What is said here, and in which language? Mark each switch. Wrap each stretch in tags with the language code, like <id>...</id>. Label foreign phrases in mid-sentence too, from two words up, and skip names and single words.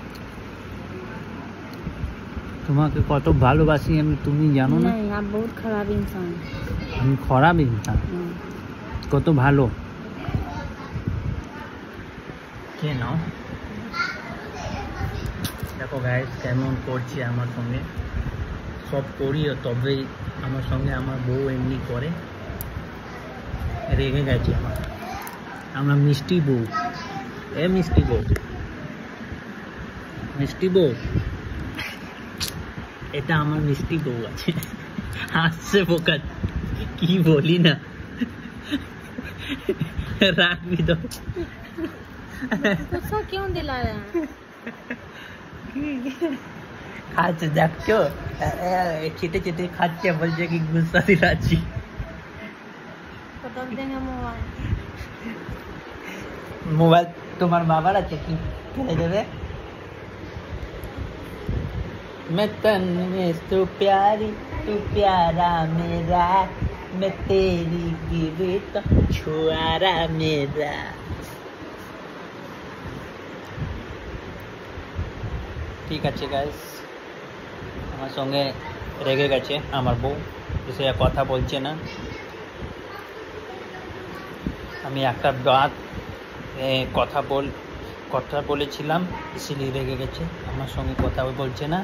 <bn>তোমাকে কত ভালোবাসি আমি, তুমি জানো না?</bn> <hi>आप बहुत खराब इंसान।</hi> <bn>আমি খারাপ ইনসান? কত ভালো। কে নাও? দেখো গাইস কেমন করছি আমার সঙ্গে। সব করি তবেই আমার সঙ্গে আমার বউ এমনি করে। রেগে গেছে আমার মিষ্টি বউ। মিষ্টি বউ, এটা আমার মিষ্টি বউ আছে। হাসছে বোকা, কি বলি না, রাখবি তো।</bn> <hi>गुस्सा क्यों दिला रहे हैं?</hi> <bn>খাচ্ছে, দেখছো চেটে চেটে খাচ্ছে, বলছে কি গুস্সা দিলাচ্ছি।</bn> <hi>पटक देंगे</hi> <bn>মোবাইল তোমার বাবার আছে, কি ফেলে দেবে?</bn> <hi>मैं तन्ने तू प्यारी तू प्यारा मेरा, मैं तेरी गिरी तो छुआरा मेरा।</hi> <bn>ঠিক আছে গাইস, আমার সঙ্গে রেগে গেছে আমার বউ, সে কথা বলছে না। আমি একটা কথা বলেছিলাম, ইসিলিয়ে রেগে গেছে, আমার সঙ্গে কথা বলছে না।</bn>